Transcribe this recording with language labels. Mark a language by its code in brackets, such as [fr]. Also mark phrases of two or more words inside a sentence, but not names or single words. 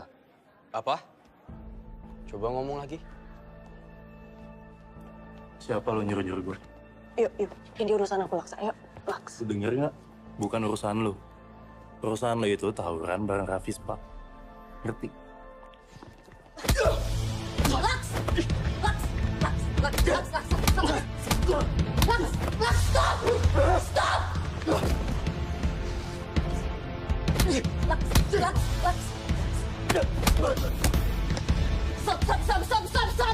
[id] Apa? Coba ngomong lagi. Siapa lo nyuruh-nyuruh gue? Yuk, yuk. Ini urusan aku, Laks. Ayo, Laks. Lo denger nggak? Bukan urusan lo. Urusan lo itu tawuran bareng Rafispa. Ngerti? Laks! Laks! Laks! Laks! Laks! Laks! Laks! Laks! Stop! Stop! Laks! Laks! Laks! Stop! Stop! Stop! Stop! Stop! Stop!